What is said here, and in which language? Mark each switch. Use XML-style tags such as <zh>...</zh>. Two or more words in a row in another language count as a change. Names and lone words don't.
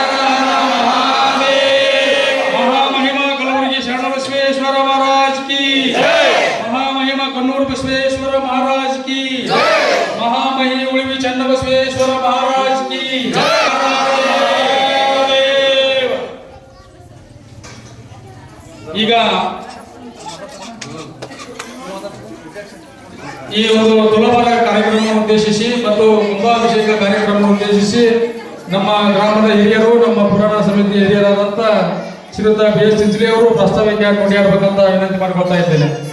<hi>महामहिमा कलबुर्गी शरण बसवेश्वर महाराज की महामहिमा कन्नूर बसवेश्वर महाराज की महामहिमा उಳಿವಿ ಚನ್ನ ಬಸವೇಶ್ವರ महाराज की</hi> <kn>ಈಗ ಈ ಒಂದು ತುಲಾಭಾರ ಕಾರ್ಯಕ್ರಮವನ್ನು ಉದ್ದೇಶಿಸಿ ಮತ್ತು ಕುಂಭಾಭಿಷೇಕ ಕಾರ್ಯಕ್ರಮವನ್ನು ಉದ್ದೇಶಿಸಿ ನಮ್ಮ ಗ್ರಾಮದ ಹಿರಿಯರು ನಮ್ಮ ಪುರಾಣ ಸಮಿತಿ ಹಿರಿಯರಾದಂಥ ಶ್ರೀಯುತ BS ಚಿಂಚಲಿ ಅವರು ಪ್ರಸ್ತಾವಕ್ಕೆ ಕೊಂಡಾಡಬೇಕಂತ ವಿನಂತಿ ಮಾಡಿಕೊಳ್ತಾ ಇದ್ದೇನೆ.</kn>